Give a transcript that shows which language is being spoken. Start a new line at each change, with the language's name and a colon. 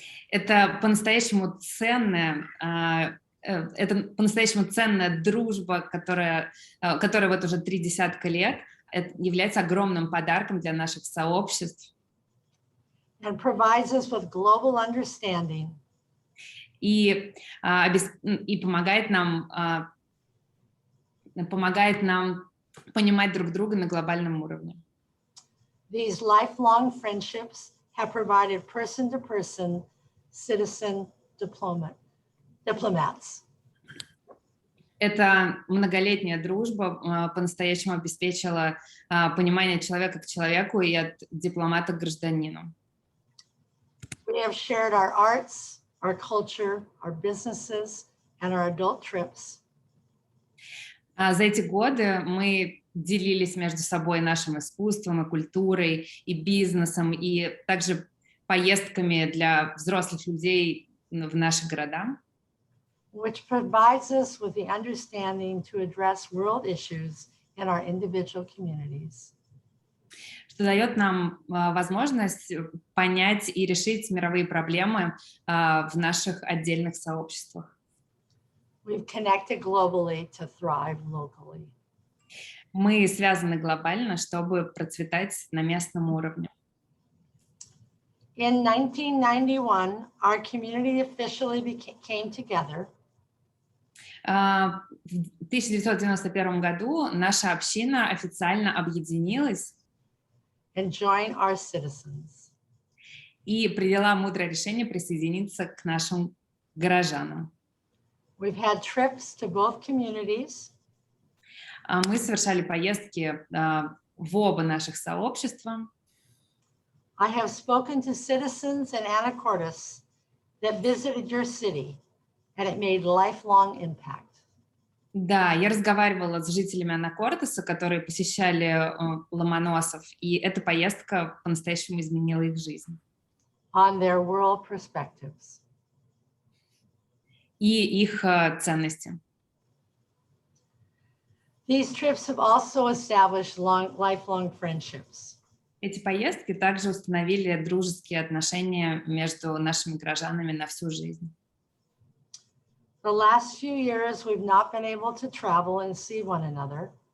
Russian: Это по-настоящему ценная дружба, которая вот уже 30 лет является огромным подарком для наших сообществ.
English: And provides us with global understanding.
Russian: И помогает нам понимать друг друга на глобальном уровне.
English: These lifelong friendships have provided person-to-person citizen diplomats.
Russian: Эта многолетняя дружба по-настоящему обеспечила понимание человека к человеку и от дипломата к гражданину.
English: We have shared our arts, our culture, our businesses, and our adult trips.
Russian: За эти годы мы делились между собой нашим искусством и культурой, и бизнесом, и также поездками для взрослых людей в наши города.
English: Which provides us with the understanding to address world issues in our individual communities.
Russian: Что дает нам возможность понять и решить мировые проблемы в наших отдельных сообществах.
English: We've connected globally to thrive locally.
Russian: Мы связаны глобально, чтобы процветать на местном уровне.
English: In 1991, our community officially came together.
Russian: В 1991 году наша община официально объединилась
English: and join our citizens.
Russian: И приняла мудрое решение присоединиться к нашим горожанам.
English: We've had trips to both communities.
Russian: Мы совершали поездки в оба наших сообщества.
English: I have spoken to citizens in Anacortes that visited your city, and it made lifelong impact.
Russian: Да, я разговаривала с жителями Анакортеса, которые посещали Ломоносов, и эта поездка по-настоящему изменила их жизнь.
English: On their world perspectives.
Russian: И их ценности.
English: These trips have also established lifelong friendships.
Russian: Эти поездки также установили дружеские отношения между нашими горожанами на всю жизнь.
English: The last few years, we've not been able to travel and see one another.